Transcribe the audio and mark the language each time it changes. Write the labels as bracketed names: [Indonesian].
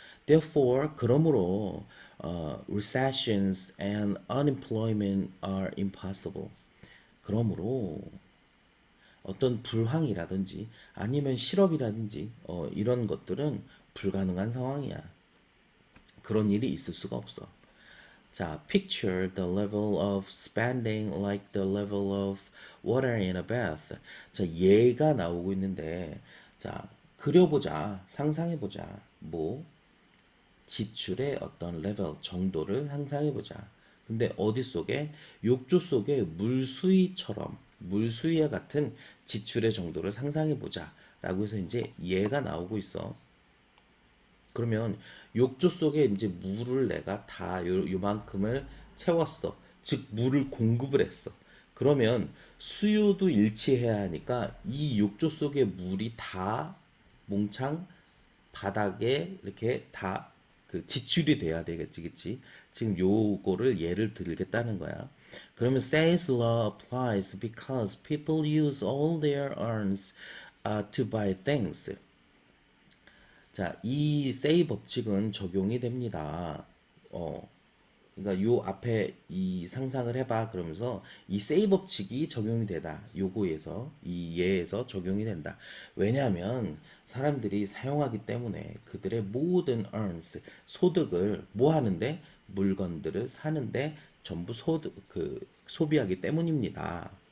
[English] Therefore, [Korean] 그러므로 [English] recessions and unemployment are impossible. [Korean] 그러므로 어떤 불황이라든지 아니면 실업이라든지 이런 것들은 불가능한 상황이야. 그런 일이 있을 수가 없어. [English] 자, picture the level of spending like the level of water in a bath. [Korean] 자, 얘가 나오고 있는데, 자, 그려보자, 상상해보자. 뭐, 지출의 어떤 레벨, 정도를 상상해보자. 근데 어디 속에? 욕조 속에 물수위처럼, 물수위와 같은 지출의 정도를 상상해보자. 라고 해서 이제 얘가 나오고 있어. 그러면 욕조 속에 이제 물을 내가 다 요만큼을 채웠어. 즉 물을 공급을 했어. 그러면 수요도 일치해야 하니까 이 욕조 속에 물이 다 몽창 바닥에 이렇게 다 그 지출이 돼야 되겠지, 그치? 지금 요거를 예를 들겠다는 거야. 그러면 [English] Say's law applies because people use all their earns to buy things. [Korean] 자, 이 세이 법칙은 적용이 됩니다. 어, 그러니까 요 앞에 이 상상을 해봐 그러면서 이 세이 법칙이 적용이 되다. 요거에서 이 예에서 적용이 된다. 왜냐하면 사람들이 사용하기 때문에 그들의 모든 earns 소득을 뭐 하는데 물건들을 사는데 전부 소득 그 소비하기 때문입니다.